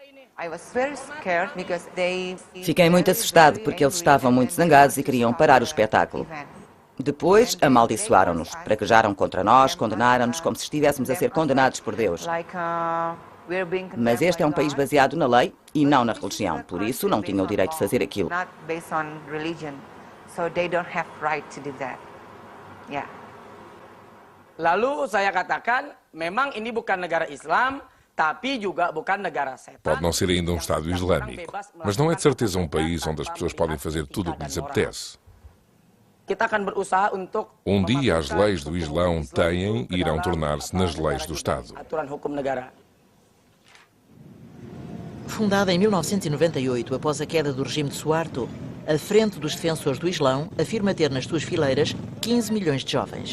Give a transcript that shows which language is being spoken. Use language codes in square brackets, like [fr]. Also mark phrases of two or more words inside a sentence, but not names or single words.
[pt] Fiquei muito assustado porque eles estavam muito zangados e queriam parar o espetáculo. Depois amaldiçoaram-nos, praguejaram contra nós, condenaram-nos como se estivéssemos a ser condenados por Deus. Mas este é um país baseado na lei e não na religião, por isso não tinham o direito de fazer aquilo. [id] Lalu saya katakan, memang ini bukan negara Islam, tapi juga bukan negara setan. [pt] Pode não ser ainda um Estado islâmico, mas não é de certeza um país onde as pessoas podem fazer tudo o que lhes apetece. Um dia as leis do Islão têm e irão tornar-se nas leis do Estado. Fundada em 1998, após a queda do regime de Suharto, a Frente dos Defensores do Islão afirma ter nas suas fileiras 15 milhões de jovens.